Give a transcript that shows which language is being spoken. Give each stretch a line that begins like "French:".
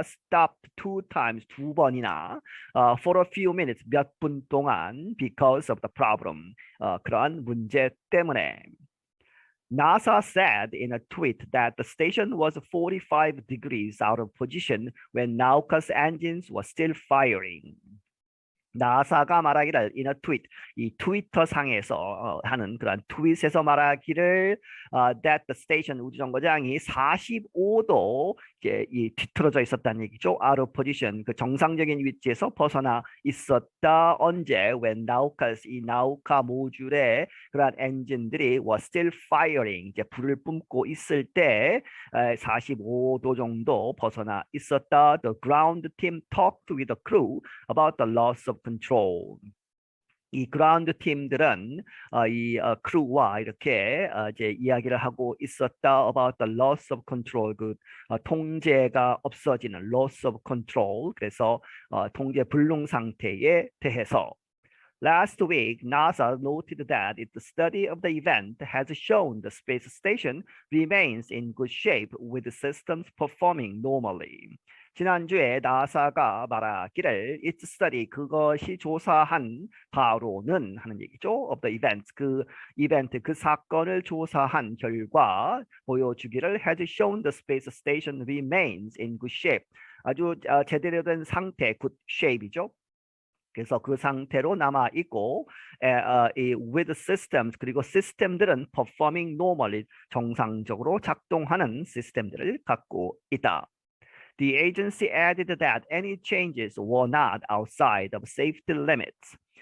English: stopped 2 times
Korean: 2번이나
English: for a few minutes
Korean: 몇 분 동안
English: because of the problem
Korean: 그러한 문제 때문에.
English: NASA said in a tweet that the station was 45 degrees out of position when Nauka's engines were still firing.
Korean: 나사가 말하기를
English: in a tweet,
Korean: 이 트위터 상에서 하는 그런 트윗에서 말하기를
English: that the station
Korean: 우주정거장이 45도 이제 이 뒤틀어져 있었다는 얘기죠.
English: out of position
Korean: 그 정상적인 위치에서 벗어나 있었다. 언제? when 나우카스 이 나우카 모듈의 그러한 엔진들이
English: were still firing
Korean: 이제 불을 뿜고 있을 때 45도 정도 벗어나 있었다.
English: The ground team talked with the crew about the loss of control.
Korean: 이 그라운드 팀들은 이 크루와 이렇게 이제 이야기를 하고 있었다
English: about the loss of control
Korean: 그 통제가 없어지는
English: loss of control
Korean: 그래서 통제 불능 상태에 대해서
English: Last week, NASA noted that the study of the event has shown the space station remains in good shape with systems performing normally.
Korean: 지난주에 나사가 말하기를
English: its study
Korean: 그것이 조사한 바로는 하는 얘기죠.
English: of the events
Korean: 그 이벤트 그 사건을 조사한 결과 보여주기를
English: has shown the space station remains in good shape.
Korean: 아주 제대로 된 상태,
English: good shape
Korean: 이죠. 그래서 그 상태로 남아 있고 이
English: with systems
Korean: 그리고 시스템들은
English: performing normally
Korean: 정상적으로 작동하는 시스템들을 갖고 있다.
English: The agency added that any changes were not outside of safety limits.